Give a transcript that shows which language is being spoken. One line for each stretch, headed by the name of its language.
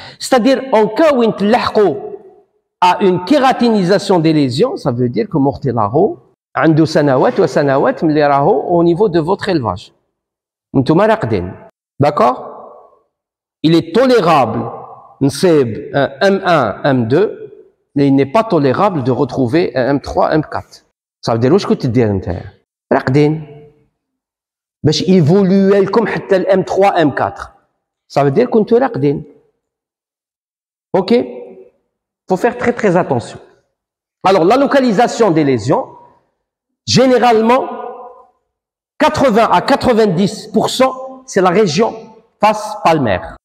French: C'est-à-dire, en cas où on à une kératinisation des lésions, ça veut dire que mortellaro,
Arabic: عنده سنوات وسنوات ملي راهو
French: au niveau de votre élevage.
Arabic: نتوما راقدين. D'accord?
French: Il est tolérable
Arabic: نصيب
French: un M1, M2, mais il n'est pas tolérable de retrouver un M3, M4. Ça veut dire
Arabic: واش كنت دير نتايا؟ راقدين باش ايفولوي لكم حتى ال M3, M4.
French: Ça veut dire
Arabic: كنتو راقدين.
French: OK? Faut faire très très attention. Alors la localisation des lésions, généralement 80 à 90%, c'est la région face palmaire.